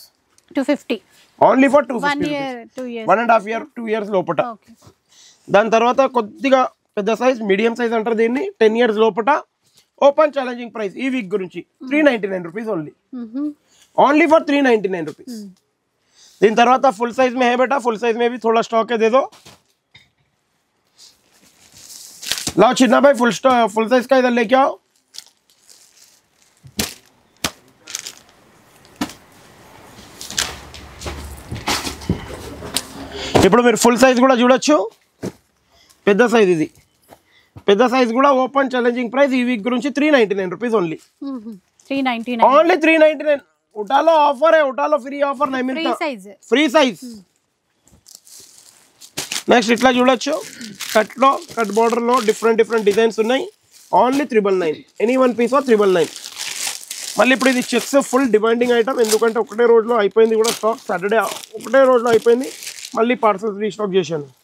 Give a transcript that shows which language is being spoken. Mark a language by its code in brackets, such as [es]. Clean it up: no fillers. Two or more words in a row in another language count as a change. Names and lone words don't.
[te] 250 [en] only for [te] 250 1.5 [en] year 2 years [te] లోపట. దాని తర్వాత కొద్దిగా పెద్ద సైజ్ [en] medium size [te] అంటారు దీన్ని 10 years లోపట. [en] open challenging price [te] ఈ వీక్ గురించి 399 [en] rupees only. only for [te] 399 రూपीस. [hi] दिन तरह [en] full size [hi] में है बेटा, [en] full size [hi] में भी थोड़ा स्टॉक है, दे दो. लाओ चिन्ना भाई [en] full size [hi] का इधर लेके आओ. [te] ఇప్పుడు మీరు [en] full size [te] కూడా చూడొచ్చు. పెద్ద సైజ్ ఇది, పెద్ద సైజ్ కూడా [en] open challenging price [te] ఈ వీక్ గురించి 399 [en] rupees only. [te] 399 ఓన్లీ 399. [hi] उठा लो ऑफर है, उठा लो [en] free offer [hi] नहीं मिलता, [en] free size. [te] నెక్స్ట్ ఇట్లా చూడొచ్చు కట్ లో [en] cut border [te] లో [en] different designs [te] ఉన్నాయి. ఓన్లీ 999. [en] any one piece [te] 999. మళ్ళీ ఇప్పుడు ఇది చెక్స్ [en] full demanding item, [te] ఎందుకంటే ఒకటే రోజులో అయిపోయింది కూడా స్టాక్. సాటర్డే ఒకటే రోజులో అయిపోయింది, మళ్ళీ [en] parcels restock [te] చేశాను.